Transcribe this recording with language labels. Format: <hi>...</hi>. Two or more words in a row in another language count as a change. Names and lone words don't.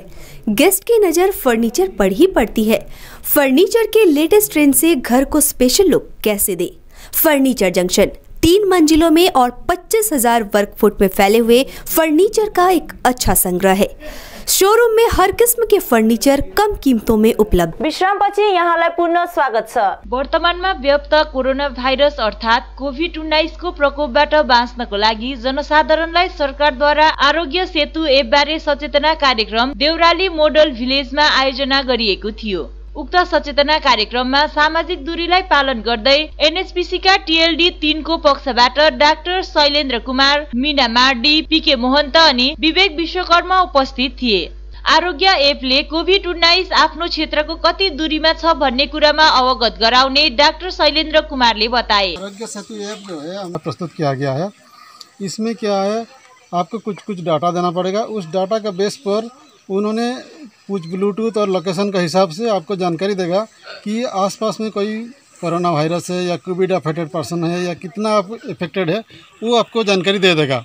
<hi>गेस्ट की नज़र फर्नीचर पर ही पड़ती है। फर्नीचर के</hi> <en>latest trend</en> <hi>से घर को</hi> <en>special look</en> <hi>कैसे दे। फर्नीचर जंक्शन 3 मंजिलों में और 25,000 वर्ग फुट में फैले हुए फर्नीचर का एक अच्छा संग्रह है। शोरूम में हर किस्म के फर्नीचर कम कीमतों में उपलब्ध।</hi> <ne>विश्रामपछि यहाँलाई पुनः स्वागत छ। वर्तमानमा व्याप्त कोरोना भाइरस अर्थात कोभिड-19 को प्रकोपबाट बाँच्नको लागि जनसाधारणलाई सरकारद्वारा आरोग्य सेतु एप बारे सचेतना कार्यक्रम देउराली मोडल भिलेजमा आयोजना गरिएको थियो। उक्त सचेतना कार्यक्रममा सामाजिक दूरीलाई पालन गर्दै एनएचपीसी का टीएलडी 3 को पक्षबाट डाक्टर शैलेन्द्र कुमार, मीना मार्डी, पीके मोहन्त अनि विवेक विश्वकर्मा उपस्थित थिए। आरोग्य एपले कोभिड-19 आफ्नो क्षेत्रको कति दूरीमा छ भन्ने कुरामा अवगत गराउने डाक्टर शैलेन्द्र कुमारले बताए।</ne> <hi>आरोग्य सेतु ऐप जो है हमें प्रस्तुत किया गया है। इसमें क्या है, आपको कुछ डाटा देना पड़ेगा। उस डाटा का बेस पर उन्होंने कुछ ब्लूटूथ और लोकेशन का हिसाब से आपको जानकारी देगा कि आसपास में कोई कोरोना वायरस है या कोविड</hi> <en>affected person</en> <hi>है या कितना आप इफेक्टेड है, वो आपको जानकारी दे देगा।</hi>